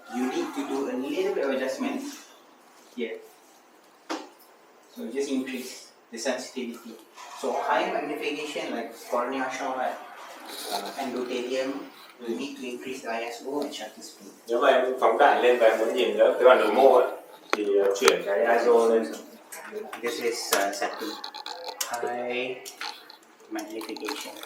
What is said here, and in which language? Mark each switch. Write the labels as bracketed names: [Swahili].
[English] you need to do a little bit of adjustment here. So just increase the sensitivity. So high magnification like cornea shot, endothelium, you need to increase the ISO and shutter speed. [Vietnamese] nếu mà em phóng đại lên và em muốn nhìn cái bản đồ mô ấy, thì chuyển cái ISO lên. [English] This is setting high magnification.